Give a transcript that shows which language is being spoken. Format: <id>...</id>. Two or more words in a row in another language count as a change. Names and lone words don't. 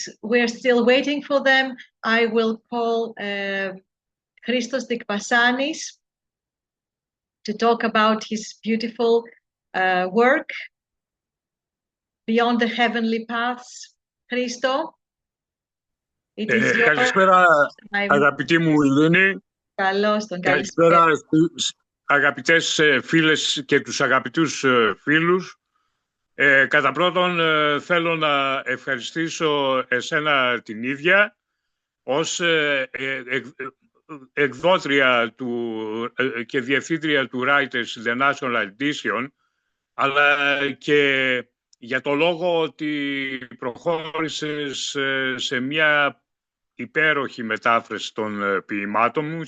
<en>We're still waiting for them. I will call Christos Dikpasanis to talk about his beautiful work, Beyond the Heavenly Paths. Christo, it is your...</en> <el>Καλησπέρα, αγαπητή μου Ειρήνη. Καλώς τον, καλησπέρα στους αγαπητές φίλες και τους αγαπητούς φίλους. Κατά πρώτον, θέλω να ευχαριστήσω εσένα την ίδια ως εκδότρια και διευθύντρια του Writers International Edition, αλλά και για το λόγο ότι προχώρησες σε μια υπέροχη μετάφραση των ποιημάτων μου.</el>